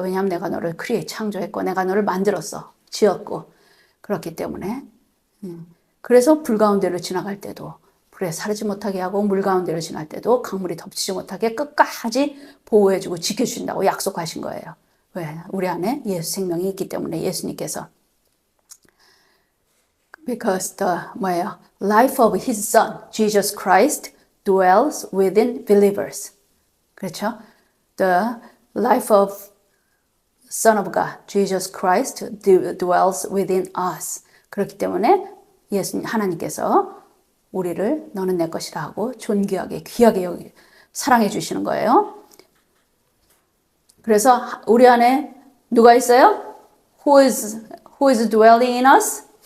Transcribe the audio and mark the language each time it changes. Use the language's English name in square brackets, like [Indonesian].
[Korean] 왜냐하면 내가 너를 창조했고 내가 너를 만들었어. 지었고 그렇기 때문에 그래서 불 가운데로 지나갈 때도 불에 사르지 못하게 하고 물 가운데로 지날 때도 강물이 덮치지 못하게 끝까지 보호해주고 지켜주신다고 약속하신 거예요. 왜? 우리 안에 예수 생명이 있기 때문에 예수님께서 [English] Because the life of His Son, Jesus Christ, dwells within believers. [Korean] 그렇죠? [English] The life of Son of God, Jesus Christ, dwells within us. [Korean] 그렇기 때문에 예수님 하나님께서 우리를 너는 내 것이라 하고 존귀하게 귀하게 사랑해 주시는 거예요. 그래서 우리 안에 누가 있어요? [English] who is dwelling in us?